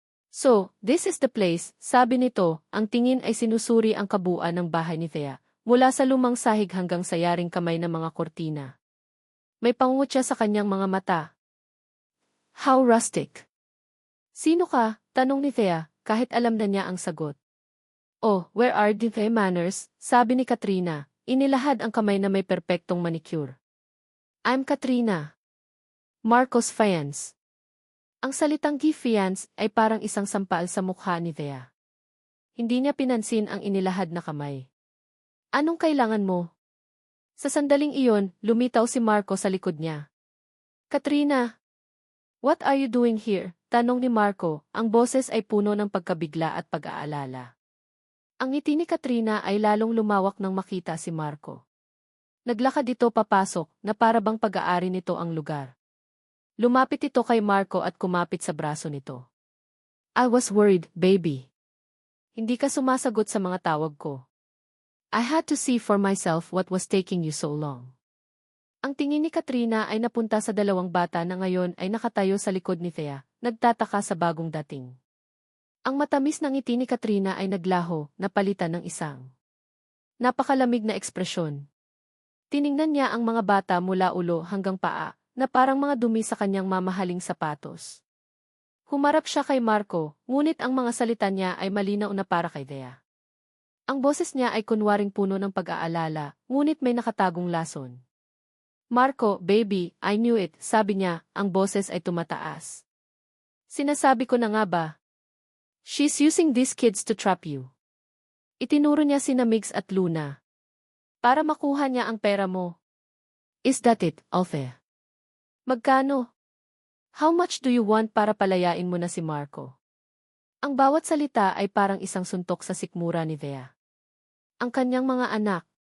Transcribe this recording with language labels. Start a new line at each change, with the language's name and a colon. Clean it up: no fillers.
English: So, this is the place,
Filipino: sabi nito, ang tingin ay sinusuri ang kabuuan ng bahay ni Thea, mula sa lumang sahig hanggang sa yaring kamay ng mga kortina. May pangungot siya sa kanyang mga mata.
English: How rustic.
Filipino: Sino ka? Tanong ni Thea, kahit alam na niya ang sagot.
English: Oh, where are the manners?
Filipino: Sabi ni Katrina, inilahad ang kamay na may perpektong manicure.
English: I'm Katrina. Marco's fiance.
Filipino: Ang salitang fiance ay parang isang sampal sa mukha ni Thea. Hindi niya pinansin ang inilahad na kamay. Anong kailangan mo? Sa sandaling iyon, lumitaw si Marco sa likod niya. Katrina!
English: What are you doing here?
Filipino: Tanong ni Marco, ang boses ay puno ng pagkabigla at pag-aalala. Ang ngiti ni Katrina ay lalong lumawak nang makita si Marco. Naglakad ito papasok na para bang pag-aari nito ang lugar. Lumapit ito kay Marco at kumapit sa braso nito.
English: I was worried, baby.
Filipino: Hindi ka sumasagot sa mga tawag ko.
English: I had to see for myself what was taking you so long.
Filipino: Ang tingin ni Katrina ay napunta sa 2 bata na ngayon ay nakatayo sa likod ni Thea, nagtataka sa bagong dating. Ang matamis na ngiti ni Katrina ay naglaho, napalitan ng isang napakalamig na ekspresyon. Tiningnan niya ang mga bata mula ulo hanggang paa, na parang mga dumi sa kanyang mamahaling sapatos. Humarap siya kay Marco, ngunit ang mga salita niya ay malinaw na para kay Thea. Ang boses niya ay kunwaring puno ng pag-aalala, ngunit may nakatagong lason.
English: Marco, baby, I knew it,
Filipino: sabi niya, ang boses ay tumataas. Sinasabi ko na nga ba?
English: She's using these kids to trap you.
Filipino: Itinuro niya sina Migs at Luna. Para makuha niya ang pera mo.
English: Is that it, Althea?
Filipino: Magkano?
English: How much do you want
Filipino: para palayain mo na si Marco? Ang bawat salita ay parang isang suntok sa sikmura ni Thea. Ang kanyang mga anak.